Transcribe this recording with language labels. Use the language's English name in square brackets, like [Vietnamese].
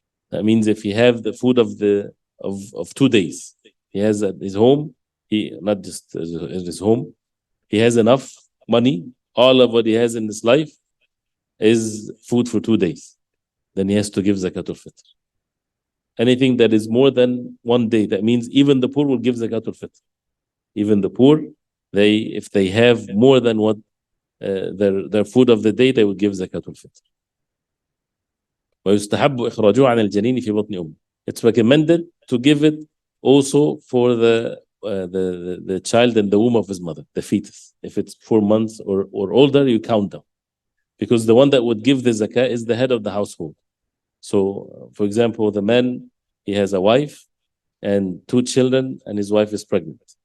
[English] That means if he have the food of 2 days, he has at his home, not just at his home, he has enough money, all of what he has in his life is food for 2 days. Then he has to give zakatul fitr. Anything that is more than 1 day, that means even the poor will give zakatul fitr. Even the poor, if they have more than what their food of the day, they will give zakatul fitr. [Arabic] ويستحب إخراجه عن الجنين في بطن أمه. [English] It's recommended to give it also for the child in the womb of his mother, the fetus. If it's 4 months or older, you count them. Because the one that would give the zakah is the head of the household. So, for example, the man, he has a wife and 2 children, and his wife is pregnant.